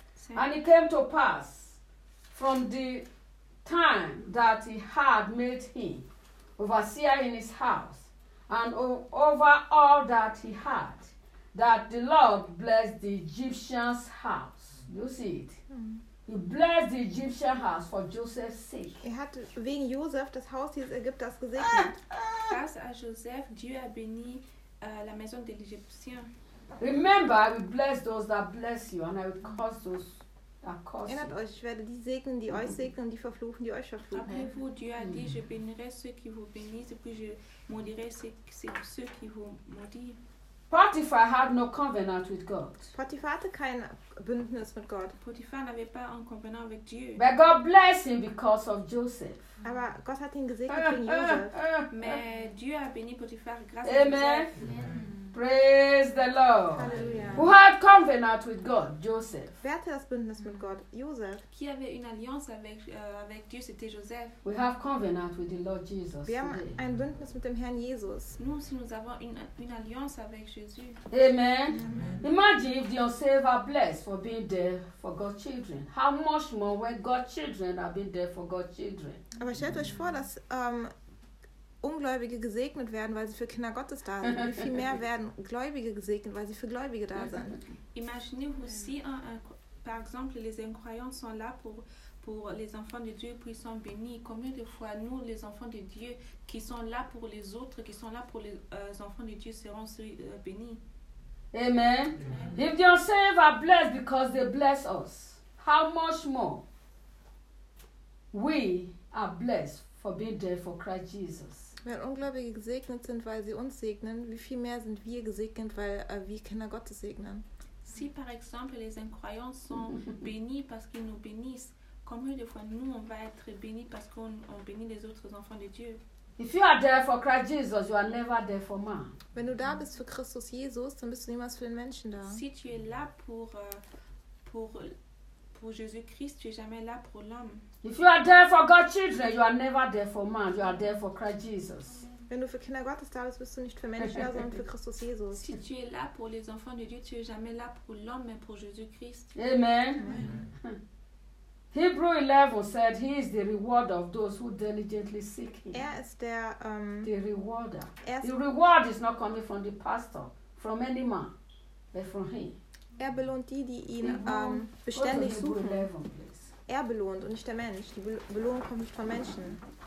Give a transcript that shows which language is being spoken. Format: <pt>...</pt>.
<en>"And it came to pass from the time that he had made him overseer in his house, and over all that he had, that the Lord blessed the Egyptian's house." You see it? Mm-hmm. "He blessed the Egyptian house for Joseph's sake."</en> <de>Er hat wegen Joseph das Haus dieses Ägypters gesegnet.</de> <fr>Das a Joseph, Dieu a béni la maison de l'Égyptien.</fr> <en>"Remember, I will bless those that bless you, and I will curse those that curse you."</en> <de>Erinnert euch, ich werde die segnen, die euch segnen, und die verfluchen, die euch verfluchen.</de> <fr>Rappelez-vous, Dieu a dit, je bénirai ceux qui vous bénissent, puis je maudirai ceux qui vous maudissent.</fr> <en>Potiphar had no covenant with God.</en> <de>Potiphar hatte kein Bündnis mit Gott.</de> <fr>Potiphar n'avait pas un covenant avec Dieu.</fr> <en>But God blessed him because of Joseph.</en> <de>Aber Gott hat ihn gesegnet wegen Joseph.</de> <fr>Mais Dieu a béni Potiphar grâce Amen. À Joseph.</fr> <en>Praise the Lord. Hallelujah. Who had covenant with God? Joseph.</en> <de>Wer hatte das Bündnis mit Gott? Joseph.</de> <fr>Qui avait une alliance avec Dieu? C'était Joseph.</fr> <en>We have covenant with the Lord Jesus.</en> <de>Wir haben ein Bündnis mit dem Herrn Jesus.</de> <fr>Nous aussi, nous avons une alliance avec Jésus. Amen. Amen.</fr> <en>Imagine if the unsaved are blessed for being there for God's children. How much more when God's children have been there for God's children?</en> <de>Aber stellt euch vor, dass Ungläubige gesegnet werden, weil sie für Kinder Gottes da sind. Wie viel mehr werden Gläubige gesegnet, weil sie für Gläubige da sind?</de> <fr>Imaginez aussi par exemple, les incroyants sont là pour les enfants de Dieu puissent bénir. Combien de fois nous, les enfants de Dieu, qui sont là pour les autres, qui sont là pour les enfants de Dieu, seront bénis. Amen.</fr> <en>If the unsaved are blessed because they bless us, how much more we are blessed for being there for Christ Jesus.</en> <de>Wenn Ungläubige gesegnet sind, weil sie uns segnen, wie viel mehr sind wir gesegnet, weil wir Kinder Gottes segnen?</de> <fr>Si par exemple les incroyants sont bénis parce qu'ils nous bénissent, combien de fois nous on va être bénis parce qu'on bénit les autres enfants de Dieu?</fr> <en>If you are there for Christ Jesus, you are never there for man.</en> <de>Wenn du da bist für Christus Jesus, dann bist du niemals für den Menschen da.</de> <fr>Si tu es là pour Jésus-Christ, tu es jamais là pour l'homme.</fr> <en>If you are there for God's children, you are never there for man. You are there for Christ Jesus.</en> <de>Wenn du für Kinder Gottes da bist, bist du nicht für Menschen da, sondern für Christus Jesus.</de> <fr>Si tu es là pour les enfants de Dieu, tu es jamais là pour l'homme, mais pour Jésus-Christ. Amen. Amen.</fr> <en>Hebrew 11 said he is the reward of those who diligently seek him.</en> <de>Er ist der</de> <en>the rewarder. The reward is not coming from the pastor, from any man, but from him.</en> <de>Er belohnt die, die ihn beständig suchen. 11, er belohnt und nicht der Mensch. Die Belohnung kommt nicht von Menschen.</de>